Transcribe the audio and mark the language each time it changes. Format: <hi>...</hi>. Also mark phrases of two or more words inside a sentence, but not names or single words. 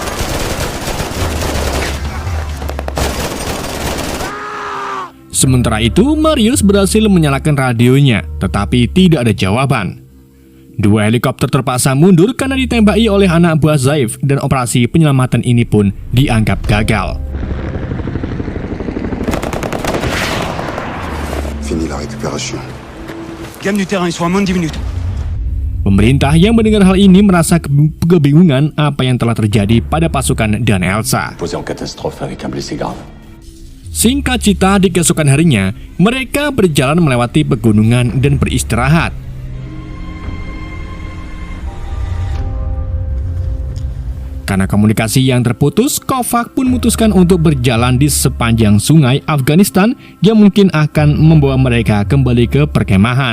<id>Sementara itu, Marius berhasil menyalakan radionya, tetapi tidak ada jawaban. Dua helikopter terpaksa mundur karena ditembaki oleh anak buah Zev dan operasi penyelamatan ini pun dianggap gagal.</id> <fr>Fini la récupération. Gamme du terrain, ils sont à moins de 10 minutes.</fr> <id>Pemerintah yang mendengar hal ini merasa kebingungan apa yang telah terjadi pada pasukan dan Elsa.</id> <fr>Posé en catastrophe avec un blessé grave.</fr> <id>Singkat cerita, di keesokan harinya, mereka berjalan melewati pegunungan dan beristirahat. Karena komunikasi yang terputus, Kovac pun memutuskan untuk berjalan di sepanjang sungai Afghanistan yang mungkin akan membawa mereka kembali ke perkemahan.</id>